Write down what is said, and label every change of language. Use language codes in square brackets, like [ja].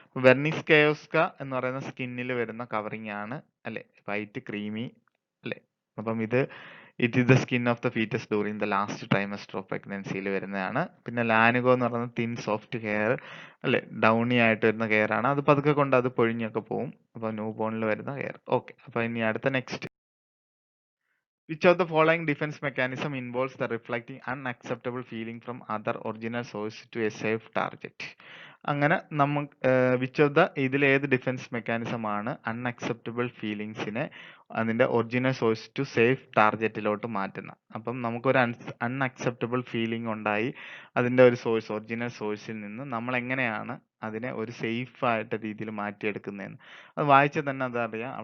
[ml] Wernicke's കെയോസ്ക എന്ന് പറയുന്ന സ്കിന്നിൽ വരുന്ന കവറിങ് ആണ് അല്ലെ, വൈറ്റ് ക്രീമി അല്ലെ. അപ്പം ഇത് [en] it is the skin of the foetus during the last trimester of പ്രഗ്നൻസിയിൽ [ml] വരുന്നതാണ്. പിന്നെ ലാനുഗോ എന്ന് പറയുന്നത് തിൻ സോഫ്റ്റ് ഹെയർ അല്ലെ, ഡൗണി ആയിട്ട് വരുന്ന ഹെയർ ആണ്. അത് പതുക്കെ കൊണ്ട് അത് പൊഴിഞ്ഞൊക്കെ പോകും. അപ്പൊ ന്യൂ ബോണിൽ വരുന്ന ഹെയർ. ഓക്കെ, അപ്പൊ ഇനി അടുത്ത next. [en] Which of the following defense mechanism involves the reflecting unacceptable feeling from other original source to a safe target? [ml] അങ്ങനെ നമുക്ക് [en] which of the [ml] ഇതിൽ ഏത് ഡിഫൻസ് മെക്കാനിസം ആണ് അൺഅക്സെപ്റ്റബിൾ ഫീലിങ്സിനെ അതിന്റെ ഒറിജിനൽ സോഴ്സ് ടു സേഫ് ടാർഗറ്റിലോട്ട് മാറ്റുന്നത്? അപ്പം നമുക്കൊരു അൺഅക്സെപ്റ്റബിൾ ഫീലിംഗ് ഉണ്ടായി അതിന്റെ ഒരു സോഴ്സ്, ഒറിജിനൽ സോഴ്സിൽ നിന്ന് നമ്മൾ എങ്ങനെയാണ് അതിനെ ഒരു സേഫ് ആയിട്ട് രീതിയിൽ മാറ്റിയെടുക്കുന്നതെന്ന് അത് വായിച്ചാൽ തന്നെ അതറിയാം.